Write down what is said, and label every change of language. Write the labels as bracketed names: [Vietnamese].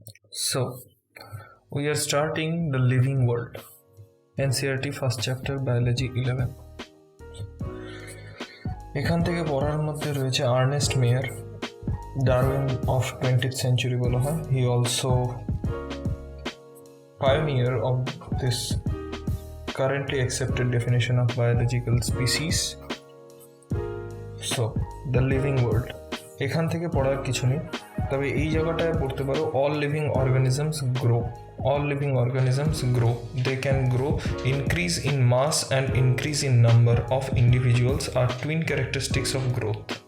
[English] So, we are starting the living world. NCERT first chapter biology 11. [Bangla] এখান থেকে পড়ার মধ্যে রয়েছে Ernst mower, [English] Darwin of 20th century [Bangla] বলা হয়. [English] He also pioneer of this currently accepted definition of biological species. So, the living world. [Bangla] এখান থেকে পড়ার কিছু নেই, তবে এই জায়গাটায় পড়তে পারো [English] all living organisms grow. All living organisms grow. They can grow. Increase in mass and increase in number of individuals are twin characteristics of growth.